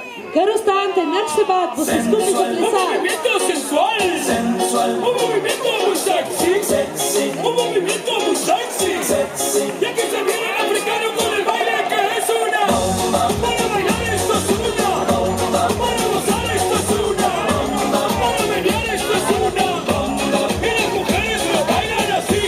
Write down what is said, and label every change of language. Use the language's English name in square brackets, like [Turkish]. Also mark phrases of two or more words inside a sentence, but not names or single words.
[Slovenian] Kar ostanite, nič se bat, boste skupaj zaplesali. [Spanish] Movimiento sensual. Sensual. Un movimiento muy sexy. Sexy. Un movimiento muy sexy. Sexy. Y aquí se viene el africano con el baile que es una Bomba. Para bailar esto es una Bomba. Para gozar esto es una Para menear esto es una Y las mujeres lo bailan así.